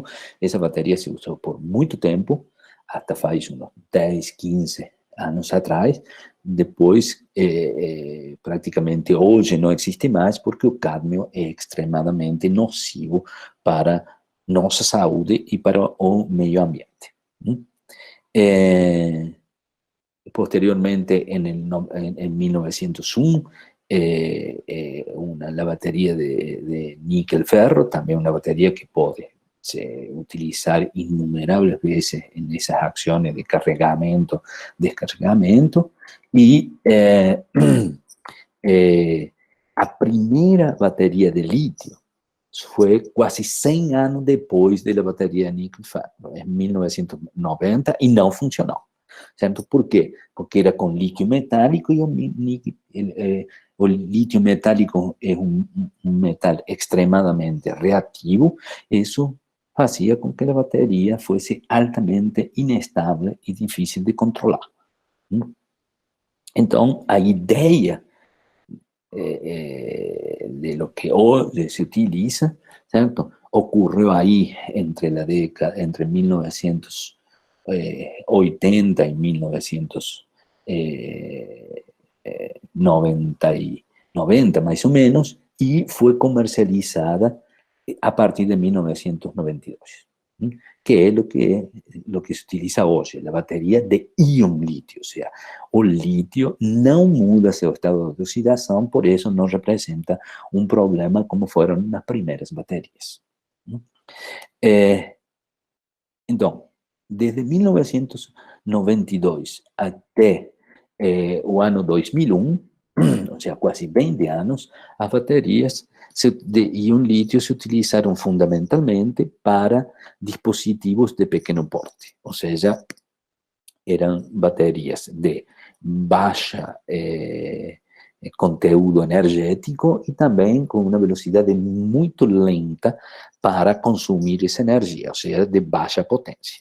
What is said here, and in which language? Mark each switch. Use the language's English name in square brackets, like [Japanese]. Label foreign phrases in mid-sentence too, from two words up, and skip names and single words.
[Portuguese] Essa bateria se usou por muito tempo, até faz uns 10, 15 anos atrás. Depois, praticamente hoje não existe mais, porque o cádmio é extremadamente nocivo para nossa saúde e para o meio ambiente. [Spanish] Posteriormente, en 1901, la batería de níquel-ferro, también una batería que puede utilizar innumerables veces en esas acciones de cargamento, descargamento. [Portuguese] Y a primeira batería de litio foi quase 100 anos depois da bateria de níquel-ferro, em 1990, e não funcionou. Certo? Por quê? Porque era com lítio metálico e o lítio metálico é um metal extremadamente reativo. Isso fazia com que a bateria fosse altamente inestável e difícil de controlar. Então, a ideia de [Spanish] lo que [Portuguese] hoje se utiliza, certo? Ocorreu aí [Spanish] entre 1980 y 1990 más o menos, y fue comercializada a partir de 1992, que es lo que se utiliza hoy, la batería de íon litio. O sea, el litio no muda su estado de oxidación, por eso no representa un problema como fueron las primeras baterías. [Portuguese] Entonces, desde 1992 até o ano 2001, ou seja, quase 20 anos, as baterias de íon lítio se utilizaram fundamentalmente para dispositivos de pequeno porte, ou seja, eram baterias de baixa conteúdo energético e também com uma velocidade muito lenta para consumir essa energia, ou seja, de baixa potência.